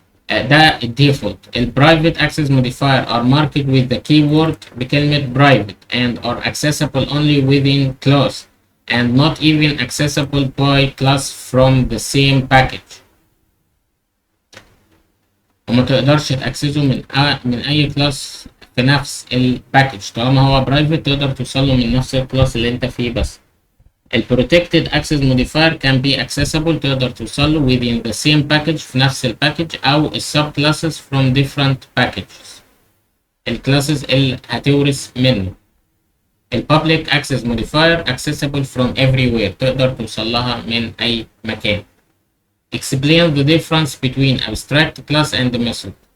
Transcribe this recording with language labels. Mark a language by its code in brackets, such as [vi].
[ar] ده الديفولت. [en] البرايفت access modifier are marked with the keyword بكلمة private and are accessible only within class and not even accessible by class from the same package. [ar] وما تقدرش تأكسسه من أي كلاس في نفس الباكج. طالما هو برايفت تقدر توصله من نفس الكلاس اللي أنت فيه بس. [en] البروتكتد access modifier can be accessible [ar] تقدر توصله [en] within the same package [ar] في نفس الباكج أو السب [en] classes from different packages. [ar] الكلاسز اللي هتورث منه. [en] البابليك access modifier accessible from everywhere [ar] تقدر توصل لها من أي مكان. [en] Explain the difference between abstract class and method.